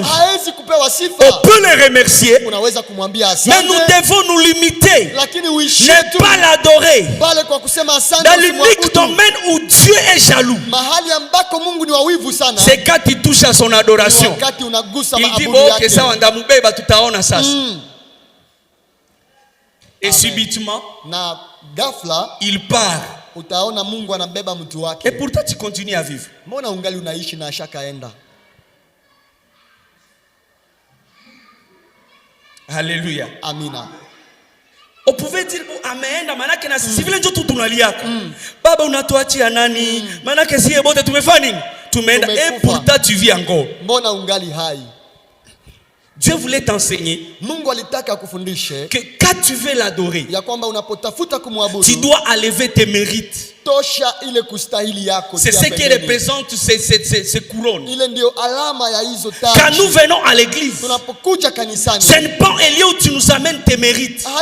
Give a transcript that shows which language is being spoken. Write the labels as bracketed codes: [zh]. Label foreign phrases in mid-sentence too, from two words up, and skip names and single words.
[fr] On peut le remercier, mais nous devons nous limiter, ne pas l'adorer. Dans l'unique domaine où Dieu est jaloux, c'est quand il touche à son adoration. Il dit bon, que ça on [sw] tutaona sasa. [fr] Et subitement il part. Et pourtant tu continues à vivre. Alléluia. Amina. On pouvait dire [sw] ameenda manake na sisi vile ndio tunaliaka. Baba unatuachia nani? Manake sie bote tumefanya nini? [fr] Tumeenda et pourtant tu vis encore. [sw] Mbona ungali hai? [fr] Dieu voulait t'enseigner que quand tu veux l'adorer, tu dois enlever tes mérites. C'est ce qui représente ces couronnes. Quand nous venons à l'église, ce n'est pas un lieu où tu nous amènes tes mérites.